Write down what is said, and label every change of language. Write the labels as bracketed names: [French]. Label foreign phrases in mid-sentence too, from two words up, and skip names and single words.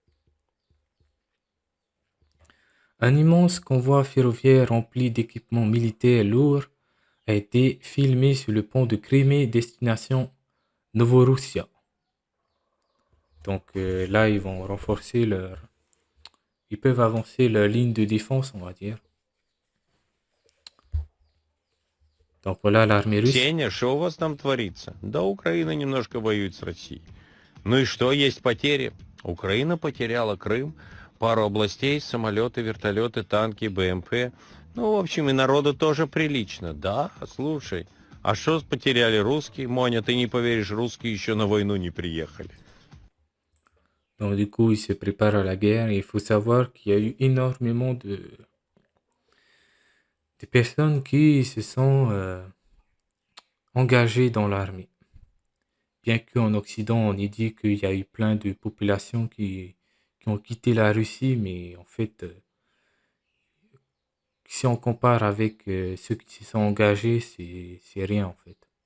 [French] Un immense convoi ferroviaire rempli d'équipements militaires lourds a été filmé sur le pont de Crimée destination Novoroussia. Donc là, ils vont renforcer leur... Ils peuvent avancer leur ligne de défense, on va dire. Donc voilà l'armée russe. [Russian] Сеня, что у вас там творится? Да, Украина немножко воюет с Россией. Ну и что, есть потери? Украина потеряла Крым, пару областей, самолеты, вертолеты, танки, БМП. Ну, в общем, и народу тоже прилично. Да, слушай, а что потеряли русские? Моня, ты не поверишь, русские еще на войну не приехали. [French] Donc du coup, ils se préparent à la guerre. Et il faut savoir qu'il y a eu énormément de personnes qui se sont engagées dans l'armée. Bien qu'en Occident, on ait dit qu'il y a eu plein de populations qui qui ont quitté la Russie, mais en fait, si on compare avec ceux qui se sont engagés, c'est rien en fait.